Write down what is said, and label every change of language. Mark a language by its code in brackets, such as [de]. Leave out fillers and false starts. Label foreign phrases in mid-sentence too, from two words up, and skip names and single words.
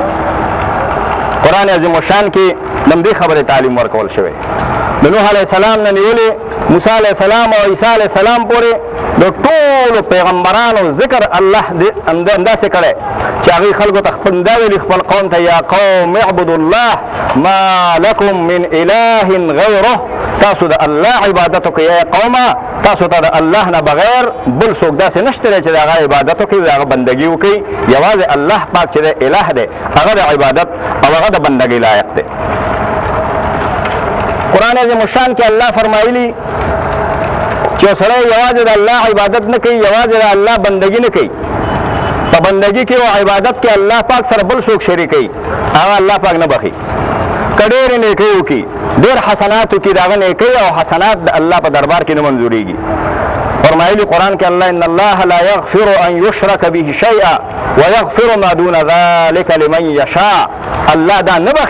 [ps] قرآن عظیم الشان کې نمدې خبرې تعلیم ورکول شوی. د نوح علیه السلام نه نیولې موسی علیه السلام او عیسی علیه السلام پورې د ټولو پیغمبرانو ذکر الله انداسې کړی چې هغوی خلکو ته خپل دا ویلي خپل قوم ته [ar] یا قوم اعبدوا الله ما لکم من اله غیره، [ps] تاسو د الله عبادت وکړئ. یا قومه تاسو ته د الله نه بغیر بل څوک داسې نشته دی چې د هغه عبادت وکړي، د هغه بندګي وکړي. یوازې الله پاک چې دی اله دی، هغه د عبادت او هغه د بندګۍ لایق دی. قرآن عظیم الشان کې الله فرمایلی چې سړی یوازې د الله عبادت نه کوي، یوازې د الله بندګي نه کوي، په بندګي کې او عبادت کې الله پاک سره بل څوک شریکوي، هغه الله پاک نه بخي. که ډېرې نیکۍ وکړي، ډېر حسنات وکړي، د هغه نیکۍ او حسنات د الله په دربار کې نه منظورېږي. فرمایلی قرآن کې الله [ar] ان الله لا یغفر ان یشرک به شیئا ویغفر ما دون ذلک لمن یشاء. [ps] الله دا نه بخي